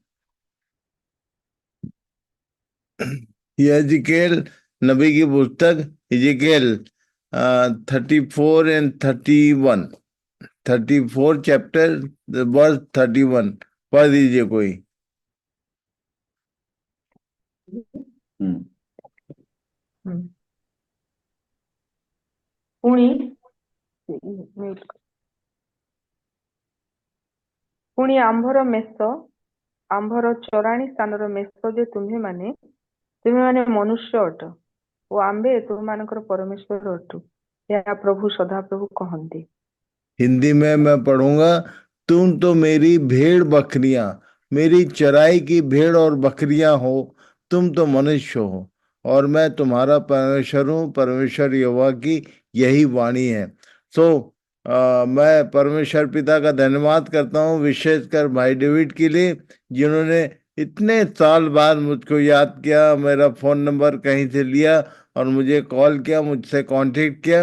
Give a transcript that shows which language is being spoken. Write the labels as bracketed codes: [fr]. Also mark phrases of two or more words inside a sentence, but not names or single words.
[hi] यहेजकेल नबी की पुस्तक, यहेजकेल 34 एंड 31। 34 [en] chapter verse [hi] 31 पढ़ दीजिए कोई। हम्म। हम्म। [or] ପୁଣି ପୁଣି ଆମ୍ଭର ଚରାଣୀ ସ୍ଥାନର ମେଷ ଯେ ତୁମେମାନେ ମନୁଷ୍ୟ ଅଟ ଓ ଆମ୍ଭେ ତୁମମାନଙ୍କର ପରମେଶ୍ୱର ଅଟୁ, ଏହା ପ୍ରଭୁ ସଦାପ୍ରଭୁ କହନ୍ତି। [hi] हिंदी में मैं पढ़ूंगा। तुम तो मेरी भेड़ बकरियां, मेरी चराई की भेड़ और बकरियां हो। तुम तो मनुष्य हो और मैं तुम्हारा परमेश्वर हूँ, परमेश्वर यहोवा की यही वाणी है। सो मैं परमेश्वर पिता का धन्यवाद करता हूँ, विशेषकर भाई डेविड के लिए, जिन्होंने इतने साल बाद मुझको याद किया, मेरा [en] phone number [hi] कहीं से लिया और मुझे कॉल किया, मुझसे कांटेक्ट किया।